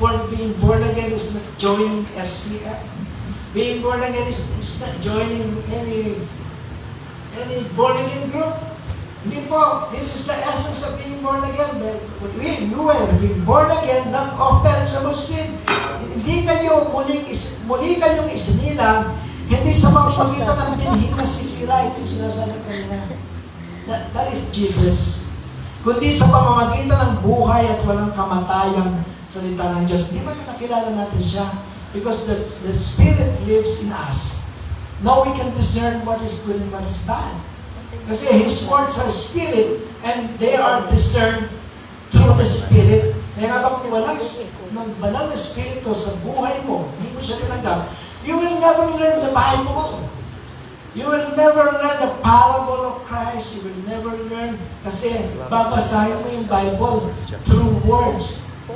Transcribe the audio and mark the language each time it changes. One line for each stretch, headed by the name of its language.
English: Being born again is not joining SCF. Being born again is not joining any born again group.
Filipino: Hindi po.
English: This is the essence of being born again. You were being born again, not of perishable seed.
Filipino: Hindi kayo muli kayong isinilang, hindi sa mga pagitan ng binhing na sisira. Ito yung sinasabi ko nila.
English: That is Jesus.
Filipino: Kundi sa pamamagitan ng buhay at walang kamatayang salita ng Diyos. Di ba nakilala natin siya?
English: Because the Spirit lives in us. Now we can discern what is good and what is bad. Kasi His words are Spirit and they are discerned through the Spirit.
Filipino: Kaya nga kapag wala ng banal na Espiritu sa buhay mo, hindi mo siya tinanggap,
English: you will never learn the Bible. You will never learn the parable of Christ. You will never learn
Filipino: kasi babasahin mo yung Bible
English: through words.